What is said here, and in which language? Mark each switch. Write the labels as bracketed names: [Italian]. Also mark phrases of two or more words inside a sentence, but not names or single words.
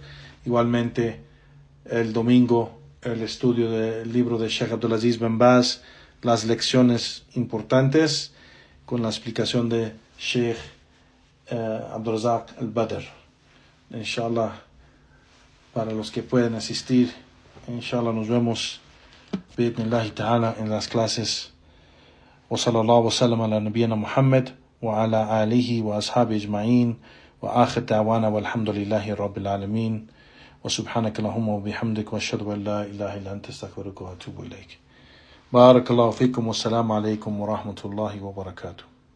[Spanish] Igualmente, el domingo, el estudio del libro de Sheikh Abdulaziz bin Baz, las lecciones importantes, con la explicación de Sheikh Abdurrazak al-Badr. Inshallah, para los que pueden asistir, inshallah nos vemos [Arabic] بإذن الله تعالى [Spanish] en las clases. [Arabic] وصلى الله وسلم على نبينا محمد وعلى آله وأصحابه أجمعين وآخر دعوانا الحمد لله رب العالمين وسبحانك اللهم وبحمدك أشهد أن لا إله إلا أنت أستغفرك وأتوب إليك. بارك الله فيكم والسلام عليكم ورحمة الله وبركاته.